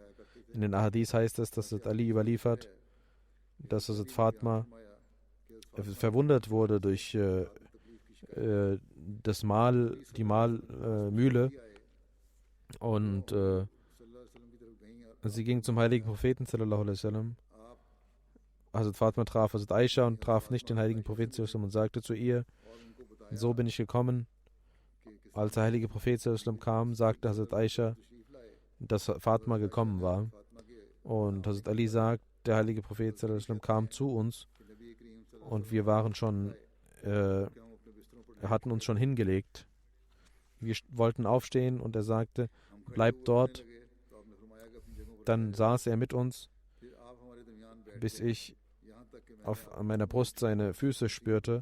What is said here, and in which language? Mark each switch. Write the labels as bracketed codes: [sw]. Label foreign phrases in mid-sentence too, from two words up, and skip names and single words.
[de] In den Ahadith heißt es, dass Hazrat Ali überliefert, dass Hazrat Fatma verwundert wurde durch die Mahlmühle und sie ging zum heiligen Propheten [ar] صلى الله عليه وسلم. [de] Hazrat Fatma traf Hazrat Aisha und traf nicht den heiligen Propheten [ar] صلى الله عليه وسلم [de] und sagte zu ihr, so bin ich gekommen. Als der heilige Prophet [ar] صلى الله عليه وسلم [de] kam, sagte Hazrat Aisha, dass Fatma gekommen war. Und Hazrat Ali sagt, der heilige Prophet [ar] صلى الله عليه وسلم [de] kam zu uns und wir waren schon, hatten uns schon hingelegt. Wir wollten aufstehen und er sagte, bleibt dort. Dann saß er mit uns, bis ich auf meiner Brust seine Füße spürte.